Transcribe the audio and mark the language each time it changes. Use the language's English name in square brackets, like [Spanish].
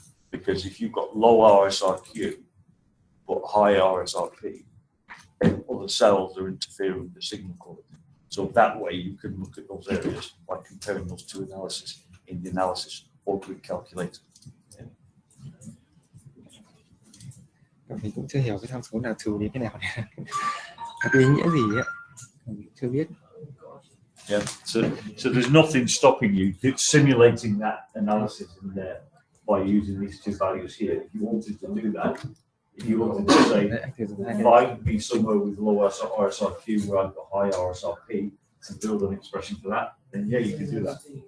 [English] Because if you've got low RSRQ, but high RSRP, then other cells are interfering with the signal quality. So that way you can look at those areas by comparing those two analyses in the analysis or grid calculator. [Vietnamese] Mình cũng chưa hiểu cái tham số nào trừ đến cái nào này. Cái ý nghĩa gì ấy, mình chưa biết. [English] Yeah, so there's nothing stopping you simulating that analysis in there by using these two values here. If you wanted to do that, if you wanted to say, find me somewhere with low RSRQ where I've got high RSRP and build an expression for that, then yeah, you can do that.